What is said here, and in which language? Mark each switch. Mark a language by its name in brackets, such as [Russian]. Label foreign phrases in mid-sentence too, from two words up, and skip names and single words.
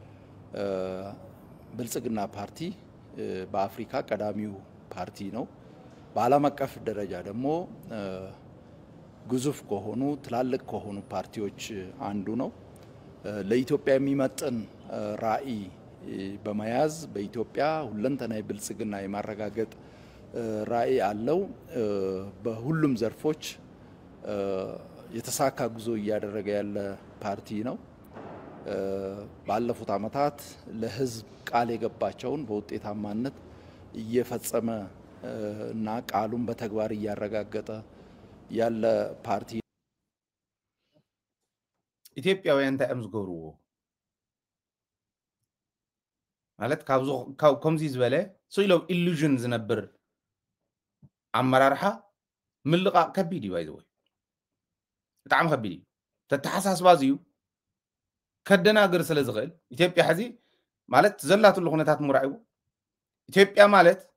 [Amharic] ብልጽግና ፓርቲ በአፍሪካ ቀዳሚው ፓርቲ ነው በዓለም አቀፍ ደረጃ ደግሞ ግዙፍ ከሆኑ ትላልቅ ከሆኑ ፓርቲዎች አንዱ ነው ለኢትዮጵያ የሚመጥን ራዕይ በመያዝ በኢትዮጵያ ሁለንተናዊ ብልጽግና የማረጋገጥ ራዕይ አለው በሁሉም ዘርፎች የተሳካ ጉዞ እያደረገ ያለ ፓርቲ ነው ባለፉት አመታት ለህዝብ ቃል የገባቸውን በውጤታማነት እየፈጸመ እና ቃሉን በተግባር እያረጋገጠ ያለ ፓርቲ [Tigrinya] ኢትዮጵያውያን እንታይ እዮም ዝገብርዎ ማለት ከምዚ ዝበለ ስኢሎም ኢሉዥን ዝነብር ኣመራርሓ ምልቃቅ ከቢድ እዩ ባይዘወይ ብጣዕሚ ከቢድ እዩ ተተሓሳስባ እዩ ከደናግር ስለ ዝኽእል ኢትዮጵያ ሕዚ ማለት ዘላትሉ ኩነታት ምራእይዎ ኢትዮጵያ ማለት